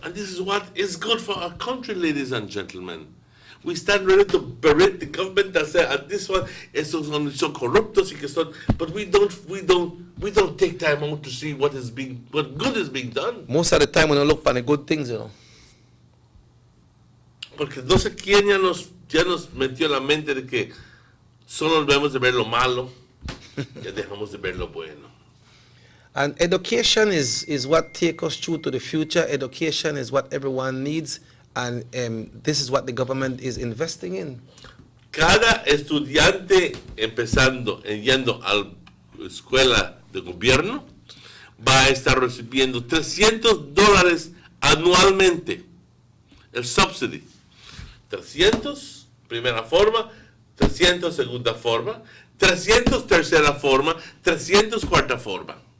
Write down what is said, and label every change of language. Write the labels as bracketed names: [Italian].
[English] And this is what is good for our country, ladies and gentlemen. We stand ready to berate the government that say, and this one is so corrupt, but we don't take time out to see what good is being done. Most of the time when you look for the good things, you know. [Spanish] Porque no se quieren los ya nos metió en la mente de que solo debemos de ver lo malo, ya dejamos de ver lo bueno. [English] And education is what takes us through to the future. Education is what everyone needs, and this is what the government is investing in. [Spanish] Cada estudiante yendo a la escuela de gobierno, va a estar recibiendo $300 anualmente. El subsidy. 300, primera forma, 300, segunda forma, 300, tercera forma, 300, cuarta forma.